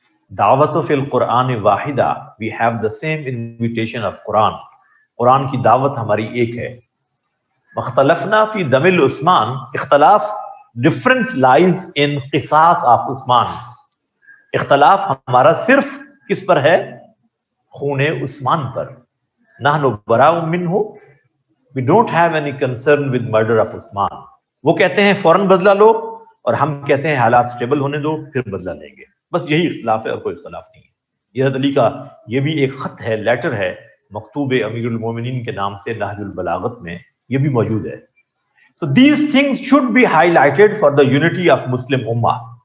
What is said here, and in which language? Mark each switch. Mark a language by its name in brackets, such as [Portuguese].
[Arabic] دعوت فی القرآن واحدہ, [English] we have the same invitation of قرآن, [Urdu] قرآن کی دعوت ہماری ایک ہے. [Arabic] مختلفنا فی دم العثمان, [English] اختلاف difference lies in قصاص of عثمان. [Urdu] اختلاف ہمارا صرف کس پر ہے؟ خون عثمان پر. [Arabic] نحن براء منہ, [English] we don't have any concern with murder of عثمان. [Urdu] وہ کہتے ہیں فوراً بدلہ لو, اور ہم کہتے ہیں حالات سٹیبل ہونے دو پھر بدلہ لیں گے. بس یہی اختلاف ہے اور کوئی اختلاف نہیں ہے. یہ حضرت علی کا یہ بھی ایک خط ہے, لیٹر ہے, مکتوب امیر المومنین کے نام سے نہج البلاغت میں یہ بھی موجود ہے. [English] So these things should be highlighted for the unity of Muslim Ummah.